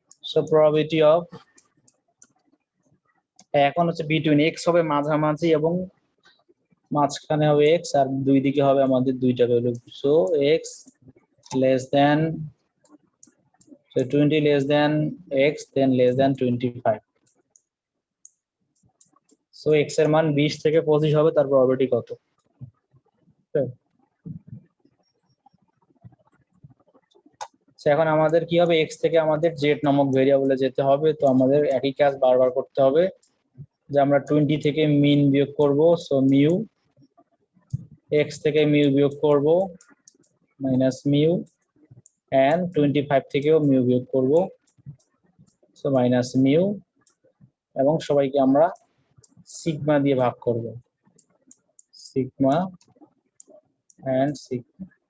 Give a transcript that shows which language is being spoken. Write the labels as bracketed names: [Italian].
[English] So probability of [Bangla] এখন হচ্ছে between x হবে মাঝামাঝি এবং মাঝখানে হবে x আর দুই দিকে হবে আমাদের দুইটা value. [English] So x less than, so 20 less than x then less than 25. [Bangla] So x এর মান 20 থেকে 25 হবে, তার প্রবাবিলিটি কত? এখন আমাদের কি হবে, x থেকে আমাদের z নামক ভেরিয়েবলে যেতে হবে। তো আমাদের একই কাজ বারবার করতে হবে যে আমরা 20 থেকে মিন বিয়োগ করব, সো মিউ, x থেকে মিউ বিয়োগ করব মাইনাস মিউ, এন্ড 25 থেকেও মিউ বিয়োগ করব, সো মাইনাস মিউ, এবং সবাইকে আমরা সিগমা দিয়ে ভাগ করব, সিগমা এন্ড সিগমা।